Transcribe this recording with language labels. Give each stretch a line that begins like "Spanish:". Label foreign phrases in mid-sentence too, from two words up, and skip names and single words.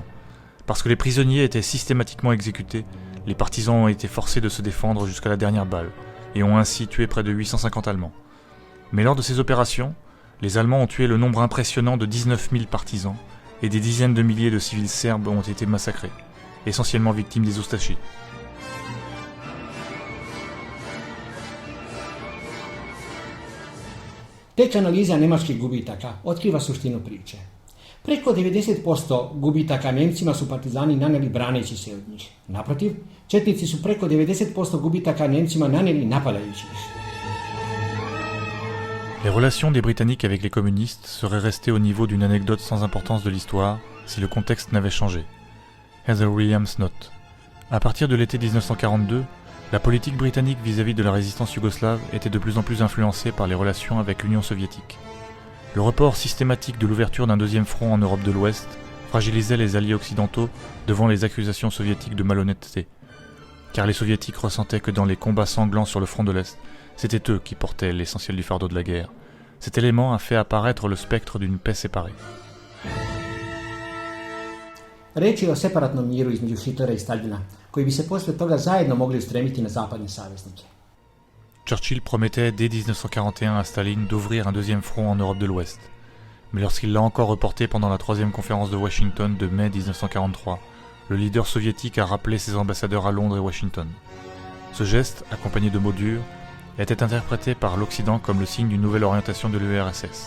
French: Parce que les prisonniers étaient systématiquement exécutés, les partisans ont été forcés de se défendre jusqu'à la dernière balle, et ont ainsi tué près de 850 Allemands. Mais lors de ces opérations, les Allemands ont tué le nombre impressionnant de 19 000 partisans, et des dizaines de milliers de civils serbes ont été massacrés, essentiellement victimes des Ustaši.
Serbian: Tek analiza nemačkih gubitaka otkriva suštinu priče. Preko 90% gubitaka Nemcima su partizani naneli braneći se od njih. Naprotiv, četnici su preko 90% gubitaka Nemcima naneli napadajući ih.
French: Les relations des Britanniques avec les communistes seraient restées au niveau d'une anecdote sans importance de l'histoire si le contexte n'avait changé. Heather Williams note « À partir de l'été 1942, la politique britannique vis-à-vis de la résistance yougoslave était de plus en plus influencée par les relations avec l'Union soviétique. Le report systématique de l'ouverture d'un deuxième front en Europe de l'Ouest fragilisait les alliés occidentaux devant les accusations soviétiques de malhonnêteté. Car les soviétiques ressentaient que dans les combats sanglants sur le front de l'Est, c'était eux qui portaient l'essentiel du fardeau de la guerre. Cet élément a fait apparaître le spectre d'une paix séparée.
Serbian: Reč je o separatnom miru između Hitlera i Staljina, koji bi se posle toga zajedno mogli ustremiti na zapadne saveznike.
French: Churchill promettait dès 1941 à Staline d'ouvrir un deuxième front en Europe de l'Ouest. Mais lorsqu'il l'a encore reporté pendant la troisième conférence de Washington de mai 1943, le leader soviétique a rappelé ses ambassadeurs à Londres et Washington. Ce geste, accompagné de mots durs, était interprété par l'Occident comme le signe d'une nouvelle orientation de l'URSS.